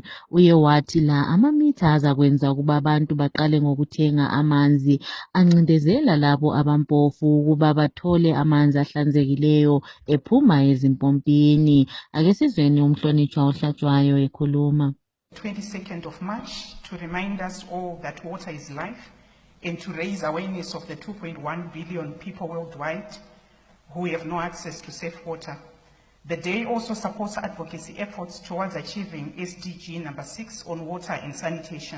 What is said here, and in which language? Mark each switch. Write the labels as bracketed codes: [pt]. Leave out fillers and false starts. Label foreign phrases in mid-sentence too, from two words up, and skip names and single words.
[nd] Uye wathi la amamitha azakwenza ukuba abantu baqale ngokuthenga amanzi ancindezela labo abampofu ukuba bathole amanzi ahlanzekileyo ephuma ezimpompini. Ake sizweni umhlonitshwa uHlatshwayo ekhuluma. [en] 22nd of March, to remind us all that water is life and to raise awareness of the 2.1 billion people worldwide who have no access to safe water. The day also supports advocacy efforts towards achieving SDG number 6 on water and sanitation.